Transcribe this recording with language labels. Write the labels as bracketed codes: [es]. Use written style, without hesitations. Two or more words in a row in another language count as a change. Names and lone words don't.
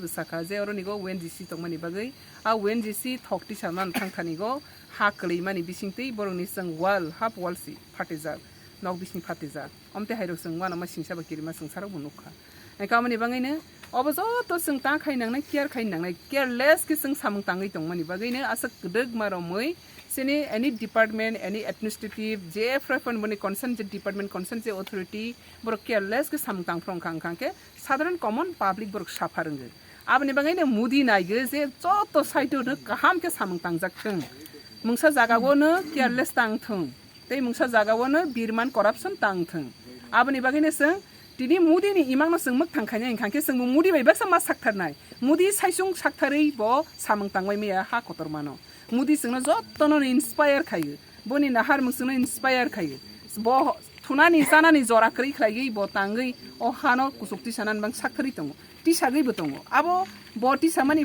[trp] बसाखा जे अरनिगो वेनजीसी तंमानि बागै आ वेनजीसी थकति सामान थांखानिगो हा कलैमानि बिसिंतै बरंनि जों वाल हाफ वालसि फाटेजा नक बिसिं फाटेजा अमते हायरो जों वाना मा सिंसाबा किरिमा संसाराव नुखा एकामनि बागैनो अब जत जों ता खायनांनाय केयारलेस के जों सामं ताङै तंमानि बागैनो आसा गदग मारमै सिनि [en] any department any administrative [trp] जे फ्रफन बनि कंसर्न जे [en] department concern [trp] जे अथॉरिटी बर केयरलेस के सामतां फ्रं खां के साधारण [en] common public [trp] बर साफारंगे आबनि बागैनो मुदी नायगो जे जत साइटो न गाहाम के सामतां जाखथों मुंसा जागागोनो केयरलेस तांथों तै मुंसा जागागोनो बिरमान करप्शन तांथों आबनि बागैनो जों दिनै मुदिनि इमांनो जों मग थांखायनाय खांके जों मुदी बायबासा मा साक्थारनाय मुदी साइसुं साक्थारै ब सामं तांबाय मैया हा कतर मानो मुदी जोंनो जतनो इन्सपायर खायो बनि नाहार मुसुनो इन्सपायर खायो ब थुनानि जानानि जरा करै खायै ब तांगै अ हानो कुसुक्ति सानान बां साक्थारै दङ टिसागैबो दङ आबो ब टिसामानि